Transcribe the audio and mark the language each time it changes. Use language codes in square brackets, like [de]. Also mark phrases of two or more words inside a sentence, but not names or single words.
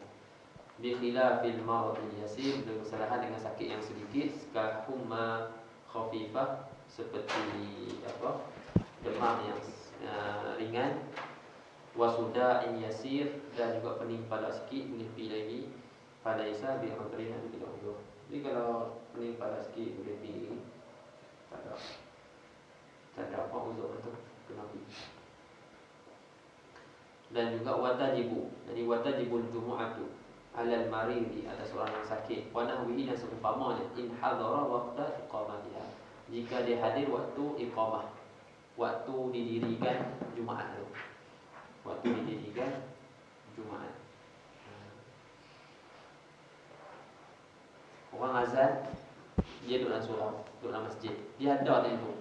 [ar] بخلاف المرض اليسير, [ms] bersalahan dengan sakit yang sedikit, [ar] كحمى خفيفة, [ms] seperti demam yang ringan, [ar] وصداع يسير, [ms] dan juga pening kepala sikit, boleh pergi lagi. [ar] فليس بعذر بالعذر. [ms] Jadi kalau pening kepala sikit boleh pergi, tak ada apa uzur tu, kena pergi. Dan juga [ar] وتجب. Jadi وتجب الجمعة على المريض, [ms] atas orang yang sakit, [ar] ونحوه, [ms] dan seumpamanya, [ar] إن حضر وقت إقامتها, [ms] jika dia hadir waktu iqamah, waktu didirikan Jumaat tu. Waktu didirikan Jumaat. Orang azan, dia duduk dalam surau, duduk dalam masjid, dia ada tempoh.